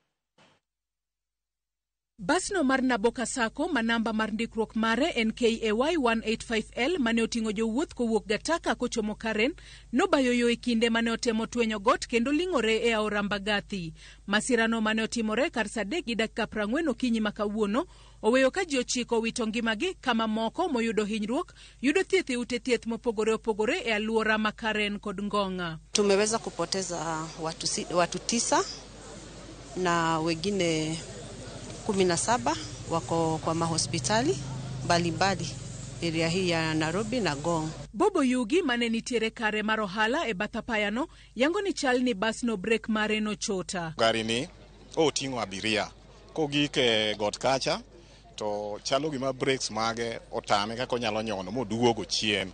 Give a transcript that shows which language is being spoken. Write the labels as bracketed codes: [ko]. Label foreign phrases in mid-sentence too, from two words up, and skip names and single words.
[luo] Basno mar Naboka Sacco ma namba mar ndikruok mare en KAY 185L mane oting'o jowuoth kowuok Gataka kochomo Karen nobayo yo e kinde mane otemo twenyo got kendo ling'ore e aora Mbagathi. Masirano mane otimore kar saa 3:40 okinyi ma kawuono oweyo ka ji 9 owito ngimagi kama moko moyudo hinyruok yudo thieth e ute thieth mopogore opogore e alwora ma Karen kod Ngong'a. [sw] Tumeweza kupoteza watu 9 na wengine 17 wako kwa mahospitali mbalimbali area hii ya Nairobi na Ngong. [luo] Bobo Yugi mane nitiere kare mar ohala e bathapayano yango ni chal ni basno brek mare no chota. Gari ni oting'o abiria kogike got kacha to chalo gima brakes mage otame kako nyalo nyono moduogo chien.